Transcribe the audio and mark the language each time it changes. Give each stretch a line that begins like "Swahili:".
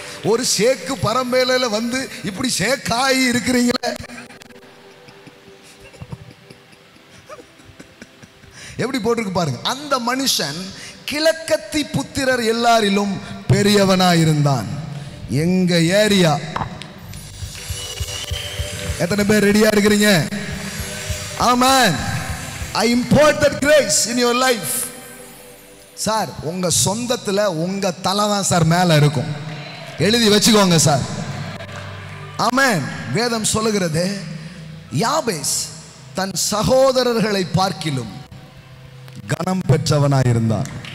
Tamil: ஒரு ஷேக்கு பரம்பேலையில வந்து இப்படி ஷேக்காகி இருக்கிறீங்களே, எப்படி போட்டிருக்கு பாருங்க. அந்த மனுஷன் கிழக்கத்தி புத்திரர் எல்லாரிலும் பெரியவனாயிருந்தான். எங்க ஏரியா எத்தனை பேர் ரெடியா இருக்கிறீங்க? ஆமென்.
English: I import that grace in your life.
Tamil: Sir, உங்க சொந்தத்துல உங்க தலை தான் சார் மேல இருக்கும், எழுதி வச்சுக்கோங்க சார். ஆமென். வேதம் சொல்லுகிறது, யாபேஸ் தன் சகோதரர்களை பார்க்கிலும் கனம் பெற்றவனாயிருந்தான்.